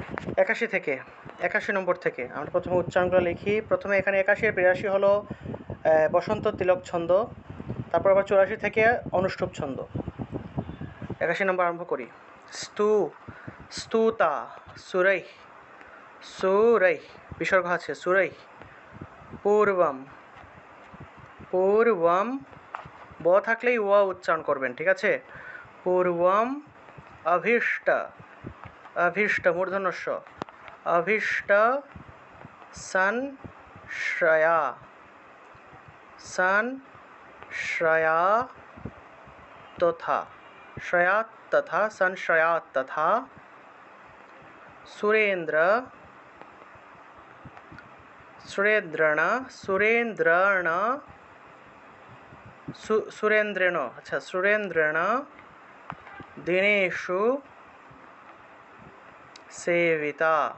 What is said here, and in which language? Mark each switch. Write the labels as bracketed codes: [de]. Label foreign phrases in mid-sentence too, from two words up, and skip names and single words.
[bn] 81 থেকে 81 নম্বর থেকে আমরা প্রথমে উচ্চারণগুলো লিখি। প্রথমে এখানে 81 আর 82 হলো বসন্ত তিলক ছন্দ, তারপর আবার 84 থেকে অনুষ্টুপ ছন্দ। 81 নম্বর আরম্ভ করি। [sa] স্তু, স্তুতা, সুরৈঃ, সুরৈঃ, [bn] বিসর্গ আছে সুরৈঃ। [sa] পূর্বম, পূর্বম, [bn] ব থাকলেই ও উচ্চারণ করবেন, ঠিক আছে? [sa] পূর্বম, অভীষ্ট, অভীষ্ট [bn] মূর্ধন্য ষ, [sa] অভীষ্ট, সংশ্রয়া, সংশ্রয়া তথা, শ্রয়াৎ তথা, সংশ্রয়াৎ তথা। সুরেন্দ্র, সুরেন্দ্রণ, সুরেন্দ্রণ, সুরেন্দ্রেণ, আচ্ছা সুরেন্দ্রেণ দিনেষু সেবিতা।